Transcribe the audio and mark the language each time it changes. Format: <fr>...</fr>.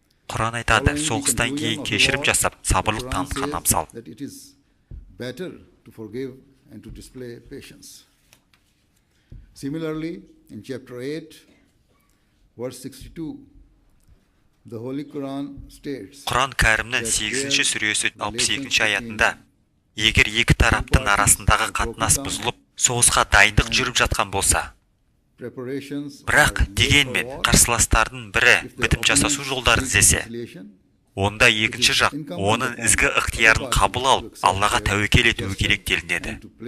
<kk>Құран айтады, соғыстан кейін кешірім жасап, сабырлық танытқан абзал.</kk> <en>That it is better to forgive and to display patience. Similarly, in chapter 8, verse 62, the Holy Quran states,</en> <kk>Құран кәрімнің 8-ші сүресі 62-ші аятында, егер екі тараптың арасындағы қатынас бұзылып, соғысқа дайындық жүріп жатқан болса, бірақ дегенмен қарсыластардың бірі бітім жасасу жолдарын іздесе, онда екінші жақ оның ізгі ықтиярын қабыл алып, Аллаға тәуекел етуі керек делінеді.</kk>